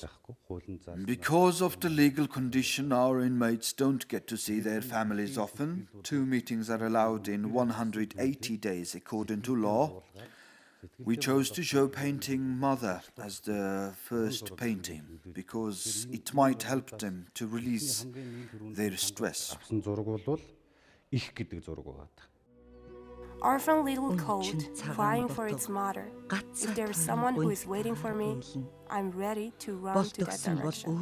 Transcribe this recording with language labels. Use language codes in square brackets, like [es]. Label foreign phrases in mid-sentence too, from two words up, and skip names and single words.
[en] Because of the legal condition, our inmates don't get to see their families often. 2 meetings are allowed in 180 days according to law. We chose to show painting Mother as the first painting because it might help them to release their stress. [mn] Авсан зураг бол их гэдэг зураг байгаа. [en] Orphan little coat, crying for its mother. If there is someone who is waiting for me, I'm ready to run to that [mn] Болдогсон бол [en] direction.